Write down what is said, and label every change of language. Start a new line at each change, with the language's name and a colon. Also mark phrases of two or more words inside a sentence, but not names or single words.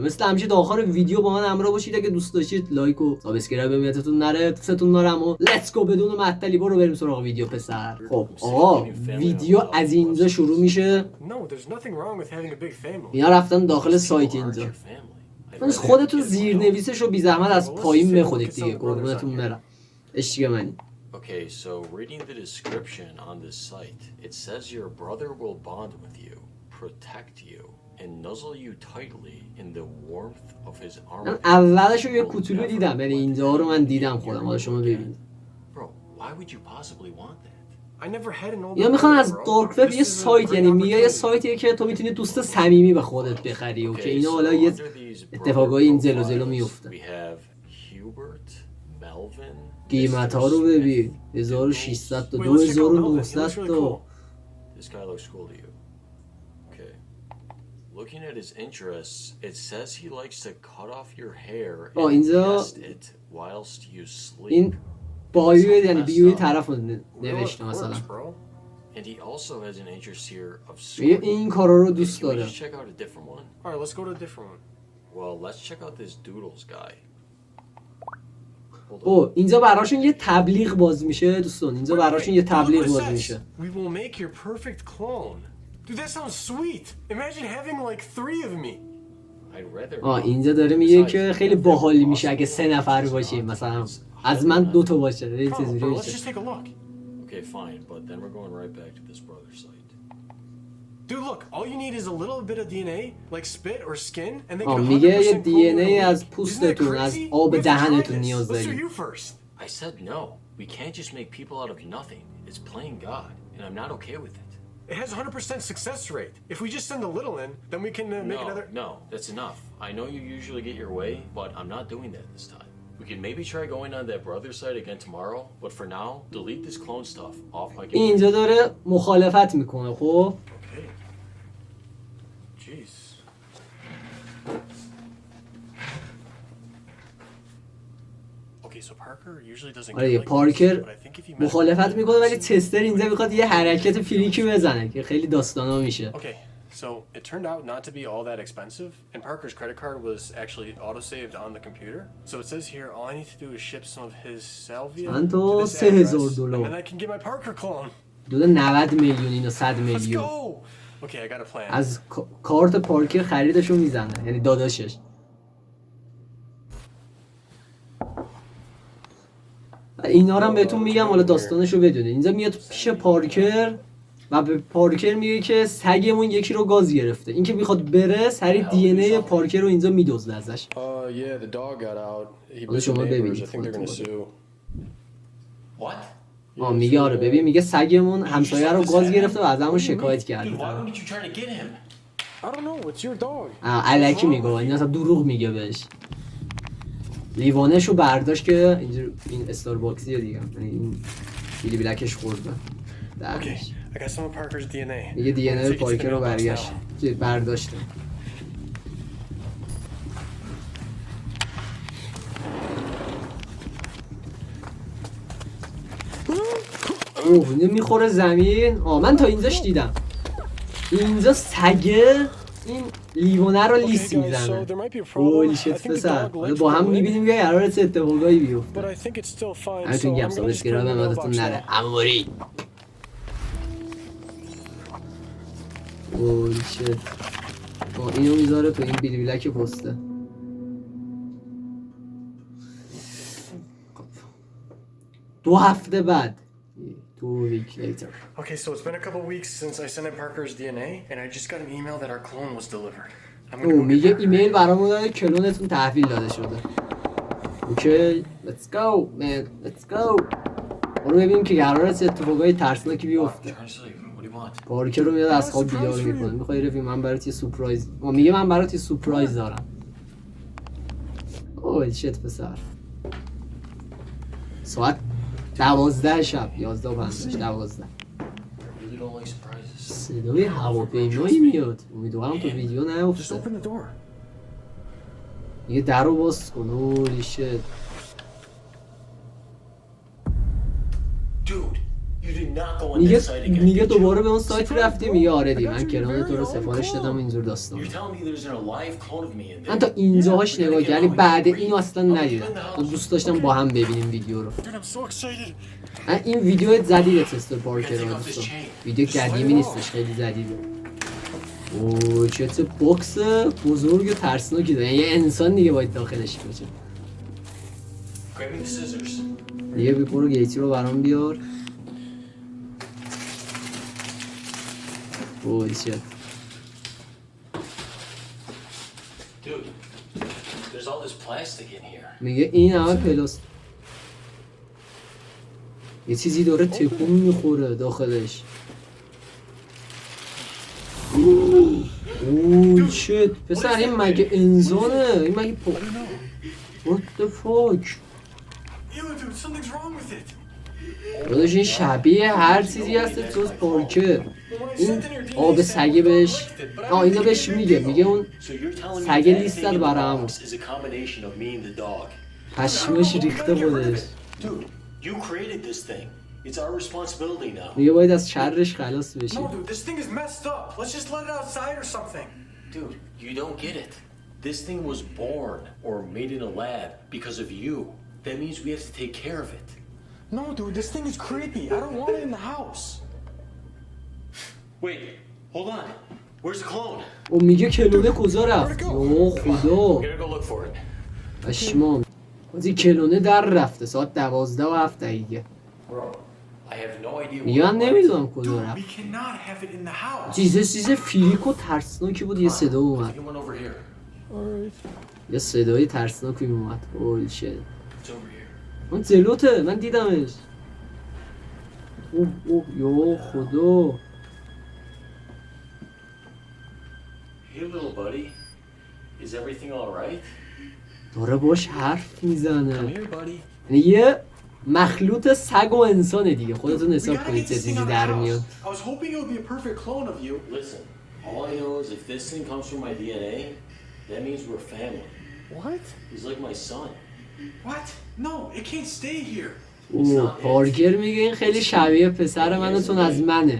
Persian: مثل همیشه تا آخر ویدیو با من همراه باشید. اگه دوست داشتید لایک و سابسکرایب میاتتون نره، دوستتون دارم و
English: let's go.
Persian: بدون معطلی برو بریم سراغ ویدیو پسر. خب آقا ویدیو از اینجا شروع میشه. اینا رفتن داخل سایت اینجا. خودتون زیرنویسش رو بی زحمت از پایین بخونید دیگه، قربونتون برم. عشق منی.
English: Okay, so reading the description on this site, it says your brother will bond with you, protect you, and nuzzle you tightly in the warmth of his arm.
Persian: من اولش رو یه کوچولو دیدم، یعنی اینجا رو من دیدم خودم. حالا شما ببینید.
English: Bro, why would you possibly want that? I never had an old.
Persian: یا میخوان از دارک وب یه سایت، یعنی میگه یه سایتیه که تو میتونی دوست صمیمی به خودت بخری و که اینا حالا یه اتفاقای این جلو جلو میفته.
English: We have Hubert, Melvin.
Persian: قیمت ها رو ببین 1600 تا 2900 تا.
English: This guy looks cool to you. Okay. Looking at his interests, it says he likes to cut off your hair and
Persian: اینجا
English: test it whilst you sleep.
Persian: این بایو یعنی بیوی طرف رو نوشته مثلا.
English: And he also has an interest here of
Persian: میگه
English: sorting.
Persian: این کارا رو دوست
English: Can we
Persian: داره.
English: just check out a different one? All right, let's go to a different one. Well, let's check out this Doodles guy. Hold on.
Persian: او اینجا براشون یه تبلیغ باز میشه دوستان. اینجا براشون یه تبلیغ باز میشه.
English: We will make your perfect clone. Dude, that sounds sweet. Imagine having like 3 of me. I'd rather
Persian: اینجا داره میگه که خیلی باحالی میشه اگه 3 نفر باشیم، مثلا از من 2 تا باشه.
English: Bro,
Persian: چجوری
English: bro, let's
Persian: میشه؟
English: just take a look. Okay, fine, but then we're going right back to this brother site. Dude, look, all you need is a little bit of DNA, like spit or skin, and they
Persian: آه
English: can 100%
Persian: میگه یه
English: clone
Persian: دی ان
English: you
Persian: ای
English: in a
Persian: از
English: week. Isn't that
Persian: پوستتون، از
English: crazy?
Persian: آب
English: We have to try
Persian: دهنتون
English: this.
Persian: نیاز
English: Let's do
Persian: داریم.
English: you first. I said no. We can't just make people out of nothing. It's playing God, and I'm not okay with it. It has 100% success rate. If we just send a little in, then we can make another. No, that's enough. I know you usually get your way, but I'm not doing that this time. We can maybe try going on that brother site again tomorrow, but for now, delete this clone stuff off my computer.
Persian: اینجا داره مخالفت میکنه. خب
English: Okay. Jeez. Okay, so Parker usually doesn't
Persian: آره
English: get
Persian: یه
English: like this,
Persian: پارکر
English: but I think if you mess
Persian: مخالفت
English: with
Persian: میکنه ولی
English: person-
Persian: تستر اینجا میخواد یه حرکت فریکی بزنه که خیلی داستانا میشه.
English: Okay, so it turned out not to be all that expensive, and Parker's credit card was actually auto-saved on the computer. So it says here, all I need to do is ship some of his salvia
Persian: چند
English: to
Persian: تا؟
English: this
Persian: 3000
English: address,
Persian: دلار.
English: and then I can get my Parker clone.
Persian: دو 90 میلیون اینو 100
English: Let's
Persian: میلیون
English: go! Okay, I got a plan.
Persian: از کارت پارکر خریدشو میزنه، یعنی داداشش. اینا رو هم بهتون میگم حالا داستانشو بدونید. اینجا میاد پیش پارکر و به پارکر میگه که سگمون یکی رو گاز گرفته. این که میخواد بره سری دی ان ای پارکر رو اینجا میدزده ازش.
English: Yeah, the dog got out. He
Persian: حالا شما ببینید.
English: What?
Persian: میگه آره ببین، میگه سگمون همسایه رو گاز گرفته و ازمون شکایت کرده.
English: Dude, why wouldn't you try to get him? I don't know, it's your dog.
Persian: الکی میگه، این اصلا دروغ میگه بهش. لیوانشو برداشت که اینجا این استارباکسیه دیگه، یعنی این بیلی بلکش خورده.
English: Okay, I got some of Parker's DNA.
Persian: میگه دی ان
English: I'm
Persian: ای
English: gonna take it to
Persian: پارکر
English: the
Persian: رو
English: mailbox
Persian: برگشت
English: now.
Persian: برداشته. اوه اینو میخوره زمین. من تا اینجاش دیدم. اینجا سگه این لیوانه رو لیس میزنه.
English: holy shit
Persian: پسر. حالا با هم میبینیم که قراره چه اتفاقایی بیفته.
English: But I think it's still fine.
Persian: همتون
English: So
Persian: گم
English: I'm gonna just put it
Persian: سابسکرایب
English: in
Persian: هم
English: the
Persian: یادتون
English: mailbox
Persian: نره.
English: now.
Persian: اموری
English: holy shit.
Persian: اینو میذاره تو این بیلی بلک پسته. 2 هفته بعد
English: 2 weeks later. Okay, so it's been a couple weeks since I sent in Parker's DNA, and I just got an email that our clone was delivered. I'm gonna go get
Persian: میگه
English: Parker.
Persian: ایمیل برامون داده کلونتون تحویل داده شده. اوکی
English: let's go man let's go.
Persian: برو ببینیم که قراره چه اتفاقای ترسناکی بیفته.
English: Honestly, What do you want?
Persian: پارکر رو میاد از خواب بیدار میکنه. میخوای رفیق من برات یه سورپرایز، میگه من برات یه سورپرایز دارم.
English: oh shit
Persian: پسر. ساعت 12 شب 11 و 5 12.
English: You really don't like surprises.
Persian: صدای هواپیمایی میاد. امیدوارم تو ویدیو
English: Just
Persian: نیفته.
English: open the door.
Persian: یه در رو باز کن.
English: oh shit. Dude, you did not go on that site again.
Persian: میگه
English: did you?
Persian: دوباره به اون سایت رفتی. میگه آره دی من کرانه تو رو سفارش دادم و اینجور داستان.
English: You're telling me there's a live clone of me in there?
Persian: من تا اینجاهاش نگاه کردم، یعنی بعد اینو اصلا ندیدم. دوست داشتم با هم ببینیم ویدیو رو.
English: Dude, I'm so excited.
Persian: من این ویدیو جدید تست پارکر رو دوستان. ویدیو قدیمی نیستش، خیلی جدیده. اوه چه باکس بزرگ و ترسناکی داره. یه انسان دیگه باید داخلش باشه.
English: Grab me the scissors.
Persian: دیگه برو گیتی رو برام بیار. اوه چه
English: Dude, there's all this plastic in here.
Persian: میگه این همه پلاس یه چیزی داره تکون میخوره داخلش.
English: oh shit
Persian: پسر این مگه انسانه؟ این مگه
English: What the fuck؟ Ew, dude, something's wrong with it.
Persian: داداش این شبیه هر چیزی هست جز پارکر. این آب سگه بهش اینو بهش میگه اون
English: So you're telling me
Persian: سگ
English: that
Persian: لیست
English: thing
Persian: داد
English: in the
Persian: برام.
English: box is a combination of me and the dog.
Persian: پشمش ریخته خودش.
English: Dude, you created this thing. It's our responsibility now.
Persian: میگه باید از شرش خلاص بشی.
English: No, dude, this thing is messed up. Let's just let it outside or something. Dude, you don't get it. This thing was born or made in a lab because of you. That means we have to take care of it. No, dude, this thing is creepy. I don't want it in the house. Wait, hold on. Where's the clone?
Persian: او میگه کلونه کجا رفت؟ اوه خدا
English: We're gonna go look for it.
Persian: پشمام. بازی کلونه در رفته ساعت 12 و 7 دقیقه.
English: Bro, I have no idea
Persian: میگه من نمیدونم کجا
English: Dude,
Persian: رفت.
English: we cannot have it in the house.
Persian: چیز فریک و ترسناکی بود. یه صدا اومد.
English: Take one over here.
Persian: یه صدای ترسناکی اومد.
English: oh shit. It's over here.
Persian: اون جلوته من دیدمش. اوه یو خدا.
English: Hey, little buddy. Is everything all right?
Persian: داره باش حرف میزنه.
English: Come here, buddy.
Persian: یعنی یه مخلوط سگ و انسانه دیگه. خودتون
English: We
Persian: حساب
English: gotta
Persian: کنید
English: get
Persian: چه
English: this thing
Persian: چیزی
English: out of the
Persian: در میاد.
English: house. I was hoping it would be a perfect clone of you. Listen, all I know is if this thing comes from my DNA, that means we're family. What? He's like my son. What? No, it can't stay here.
Persian: اوه پارکر میگه این خیلی شبیه پسر منه چون از منه.